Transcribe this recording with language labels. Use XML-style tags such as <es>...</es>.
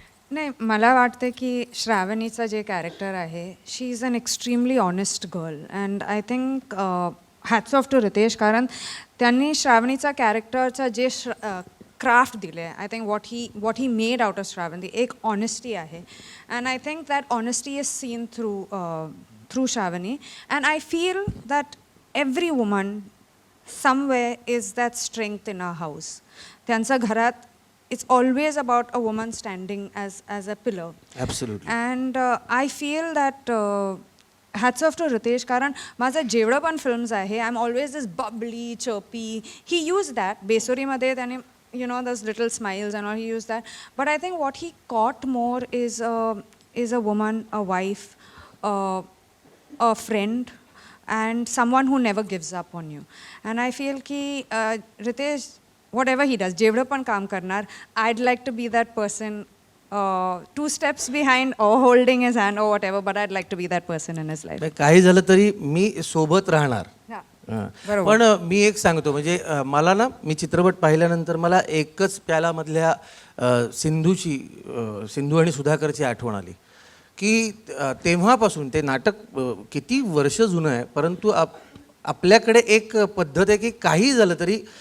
<mr>नाही, मला वाटतं की श्रावणीचं जे कॅरेक्टर आहे,</mr> <en>she is an extremely honest girl and I think hats off to Ritesh,</en> <mr>कारण त्यांनी श्रावणीचा कॅरेक्टरचा जे क्राफ्ट दिले,</mr> <en>I think what he made out of Shravani</en> <mr>एक ऑनेस्टी आहे.</mr> <en>And I think that honesty is seen through Shravani. And I feel that every woman somewhere is that strength in a house.</en> <mr>त्यांच्या घरात</mr> <en>it's always about a woman standing as a pillar. Absolutely. And I feel that hats off to Ritesh,</en> <mr>कारण माझं जेवढं पण films आहे,</mr> <en>I'm always this bubbly, chirpy. He used that.</en> <mr>बेसोरीमध्ये त्याने</mr> <en>those little smiles and all, he used that. But I think what he caught more is a woman, a wife, a friend, and someone who never gives up on you. And I feel ki Ritesh, whatever he does,</en> <mr>जेवढं पण काम करणार,</mr> <en>I'd like to be that person 2 steps behind or holding his hand or whatever, but I'd like to be that person in his life.</en> <mr>काही झालं तरी मी सोबत राहणार. बरोबर. पण मी एक सांगतो म्हणजे मला ना, मी चित्रपट पाहिल्यानंतर मला एकच प्यालामधल्या सिंधू आणि सुधाकरची आठवण आली की तेव्हापासून ते नाटक किती वर्ष जुनं आहे, परंतु आपल्याकडे एक पद्धत आहे की काही झालं तरी</mr>